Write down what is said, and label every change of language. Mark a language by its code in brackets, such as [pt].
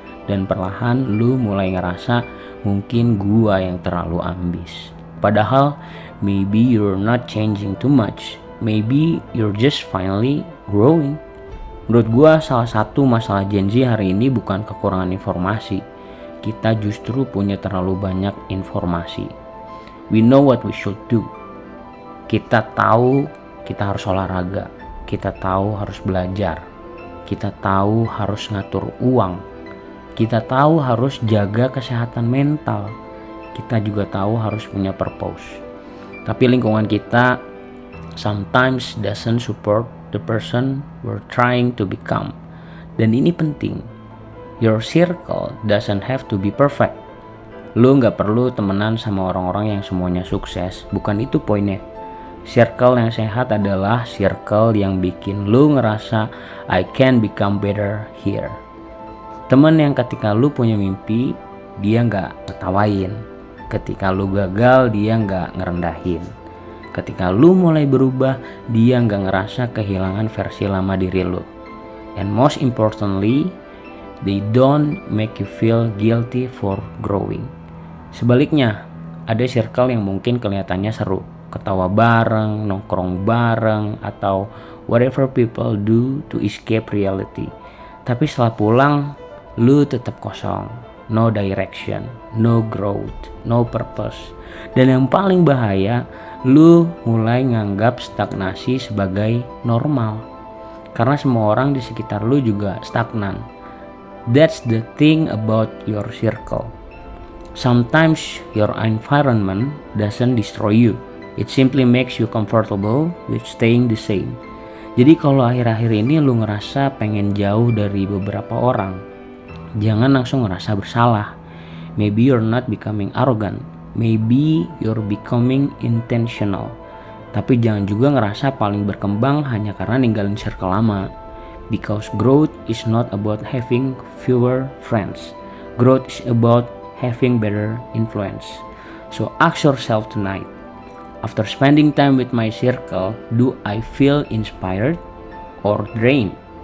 [id] Dan perlahan lu mulai ngerasa mungkin gua yang terlalu ambis. Padahal [en] maybe you're not changing too much, maybe you're just finally growing. [id] Menurut gua salah satu masalah Gen Z hari ini bukan kekurangan informasi, kita justru punya terlalu banyak informasi. [en] We know what we should do. [id] Kita tahu kita harus olahraga, kita tahu harus belajar, kita tahu harus ngatur uang, kita tahu harus jaga kesehatan mental, kita juga tahu harus punya purpose. Tapi lingkungan kita [en] sometimes doesn't support the person we're trying to become. [id] Dan ini penting. [en] Your circle doesn't have to be perfect. [id] Lu gak perlu temenan sama orang-orang yang semuanya sukses. Bukan itu poinnya. Circle yang sehat adalah circle yang bikin lu ngerasa [en] I can become better here. [id] Temen yang ketika lu punya mimpi, dia gak ketawain. Ketika lu gagal, dia gak ngerendahin. Ketika lu mulai berubah, dia gak ngerasa kehilangan versi lama diri lu. [en] And most importantly, they don't make you feel guilty for growing. [id] Sebaliknya, ada circle yang mungkin kelihatannya seru. Ketawa bareng, nongkrong bareng, atau [en] whatever people do to escape reality. [id] Tapi setelah pulang, lu tetap kosong, [en] no direction, no growth, no purpose. [id] Dan yang paling bahaya, lu mulai nganggap stagnasi sebagai normal. Karena semua orang di sekitar lu juga stagnan. [en] That's the thing about your circle. Sometimes your environment doesn't destroy you. It simply makes you comfortable with staying the same. [id] Jadi kalau akhir-akhir ini lu ngerasa pengen jauh dari beberapa orang, jangan langsung ngerasa bersalah. [en] Maybe you're not becoming arrogant. Maybe you're becoming intentional. [id] Tapi jangan juga ngerasa paling berkembang hanya karena ninggalin circle lama. [en] Because growth is not about having fewer friends. Growth is about having better influence. So ask yourself tonight. After spending time with my circle, do I feel inspired or drained?